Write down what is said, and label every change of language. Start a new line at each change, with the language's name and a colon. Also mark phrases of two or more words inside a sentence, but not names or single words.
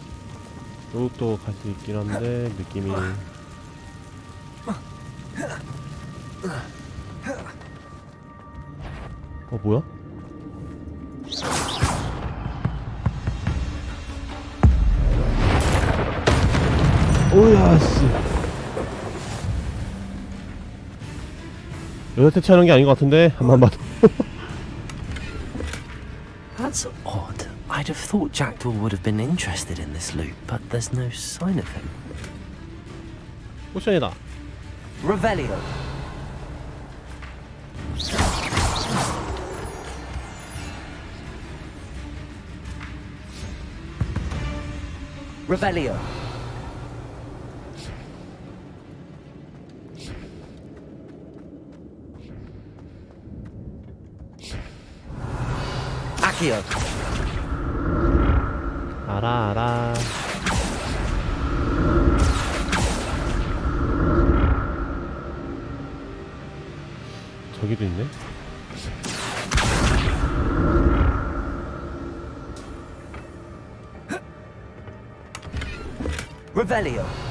Korean: 요것도 갈 수 있긴 한데 느낌이 뭐야? 오야 씨. 여자 대체하는 게 아닌 것 같은데 한번 봐도.
English: That's odd. I'd have thought Jackdaw would have been interested in this loot, but there's no sign of him.
Korean: 포션이다.
Latin: Revelio. Revelio. Accio.
Korean: 알아. 저기도 있네.
Latin: Revelio.